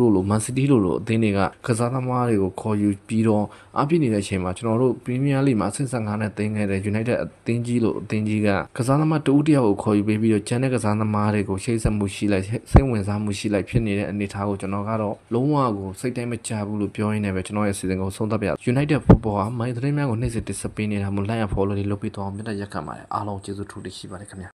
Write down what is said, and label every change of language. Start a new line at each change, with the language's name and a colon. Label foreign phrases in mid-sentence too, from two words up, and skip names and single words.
Burmese: တို့လို Man City တို့လိုအသင်းတွေကကစားသမားတွေကိုခေါ်ယူပြီးတော့အပြည့်နေတဲ့အချိန်မှာကျွန်တော်တို့ Premier League မှာအဆင့်15နဲ့တင်ခဲ့တဲ့ United အသင်းကြီးလို့အသင်းကြီးကကစားသမားတဦးတယောက်ကိုခေါ်ယူပေးပြီးတော့ကျန်တဲ့ကစားသမားတွေကိုချိတ်ဆက်မှုရှိလိုက်စိတ်ဝင်စားမှုရှိလိုက်ဖြစ်နေတဲ့အနေအထားကိုကျွန်တော်ကတော့လုံးဝကိုစိတ်တိုင်းမချဘူးလို့ပြောရင်းနဲ့ပဲကျွန်တော်ရဲ့စီစဉ်ကိုဆုံးသတ်ပြ United Football ဟာမိုင်းသတင်းများကိုနှိမ့်စစ်တင်ဆက်ပေးနေတာမို့
English: like and follow
Burmese: တွေလုပ်ပြီးတော့မြတ်တက်ရက်ခံပါတယ်အားလုံးကျေးဇူးထူးတင်ရှိပါတယ်ခင်ဗျာ